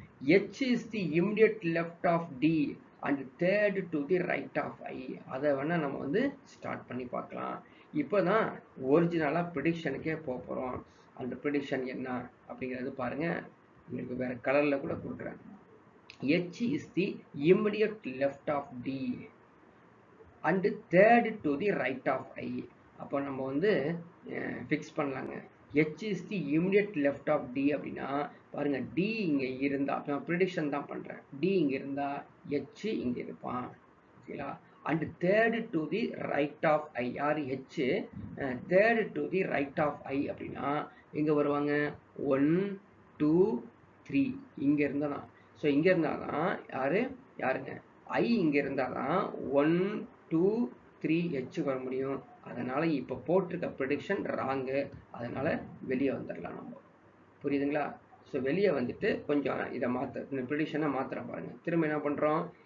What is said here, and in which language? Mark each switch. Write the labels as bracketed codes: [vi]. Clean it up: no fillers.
[en] H is the immediate left of T and third to the right of I. [ta] அதை வேணா நம்ம வந்து start பண்ணி பார்க்கலாம். இப்போதான் ஒரிஜினலாக ப்ரிடிக்ஷனுக்கே போக போகிறோம். அந்த ப்ரிடிக்ஷன் என்ன அப்படிங்கிறது பாருங்க, உங்களுக்கு வேற கலர்ல கூட கொடுக்குறேன். [en] H is the immediate left of D and third to the right of I. [ta] அப்போ நம்ம வந்து ஃபிக்ஸ் பண்ணலாங்க. [en] H is the immediate left of D [ta] அப்படின்னா பாருங்க, D இங்க இருந்தா, நான் ப்ரிடிக்ஷன் தான் பண்றேன், D இங்க இருந்தா H இங்க இருப்பான், ஓகேங்களா? [en] and third to the right of I, [ta] யார் H, [en] third to the right of I [ta] அப்படின்னா எங்க வருவாங்க? 1 2 3 இங்க இருந்தா தான். ஸோ இங்கே இருந்தால் தான் யாருங்க ஐ இங்கே இருந்தால் தான் 1 2 3 ஹெச் வர முடியும். அதனால் இப்போ போட்டிருக்க ப்ரிடிக்ஷன் ராங்கு, அதனால் வெளியே வந்துடலாம் நம்ம. புரியுதுங்களா? ஸோ வெளியே வந்துட்டு கொஞ்சம் இதை இந்த ப்ரிடிக்ஷனை மாற்றுறோம் பாருங்கள். திரும்ப என்ன பண்ணுறோம்?